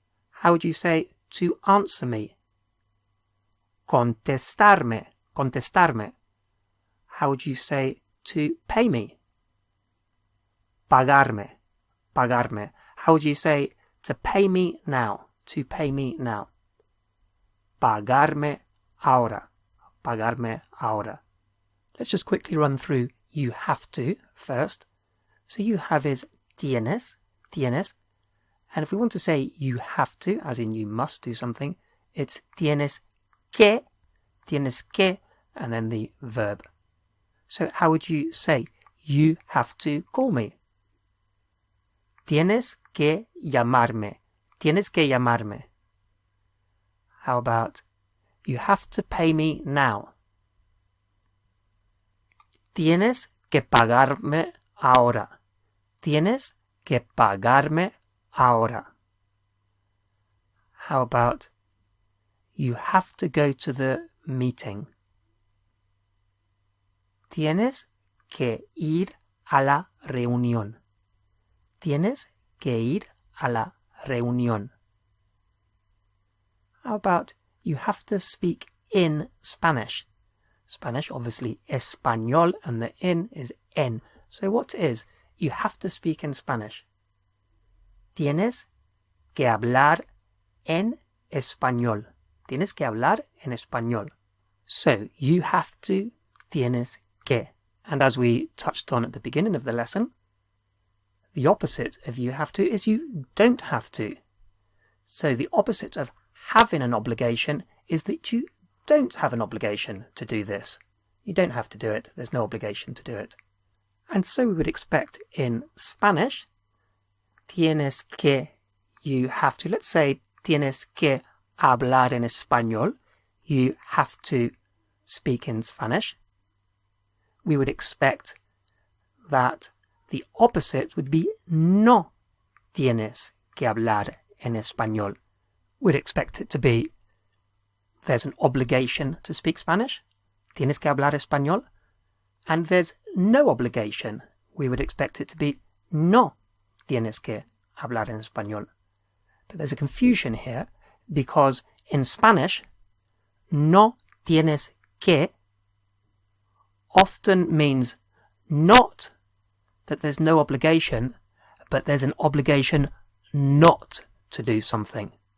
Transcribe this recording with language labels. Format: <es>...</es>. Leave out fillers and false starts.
<en>How would you say to answer me?</en> <es>Contestarme, contestarme.</es> <en>How would you say to pay me?</en> <es>Pagarme, pagarme.</es> <en>How would you say to pay me now? To pay me now.</en> <es>Pagarme ahora, pagarme ahora.</es> <en>Let's just quickly run through you have to first. So you have is</en> <es>tienes, tienes.</es> <en>And if we want to say you have to, as in you must do something, it's</en> <es>tienes que,</es> <en>and then the verb. So how would you say you have to call me?</en> <es>Tienes que llamarme, tienes que llamarme.</es> <en>How about you have to pay me now?</en> <es>Tienes que pagarme ahora. Tienes que pagarme ahora.</es> <en>How about you have to go to the meeting?</en> <es>Tienes que ir a la reunión. Tienes que ir a la reunión.</es> <en>How about you have to speak in Spanish? Spanish, obviously,</en> <es>español,</es> <en>and the in is en. So what is you have to speak in Spanish?</en> <es>Tienes que hablar en español. Tienes que hablar en español.</es> <en>So you have to,</en> <es>tienes que.</es> <en>And as we touched on at the beginning of the lesson, the opposite of you have to is you don't have to. So the opposite of having an obligation is that you don't have an obligation to do this. You don't have to do it. There's no obligation to do it. And so we would expect in Spanish,</en> <es>tienes que,</es> <en>you have to. Let's say</en> <es>tienes que hablar en español.</es> <en>You have to speak in Spanish. We would expect that the opposite would be</en> <es>no tienes que hablar en español.</es> <en>We'd expect it to be there's an obligation to speak Spanish,</en> <es>tienes que hablar español,</es> <en>and there's no obligation. We would expect it to be</en> <es>no tienes que hablar en español.</es> <en>But there's a confusion here because in Spanish,</en> <es>no tienes que</es> <en>often means not that there's no obligation, but there's an obligation not to do something.</en>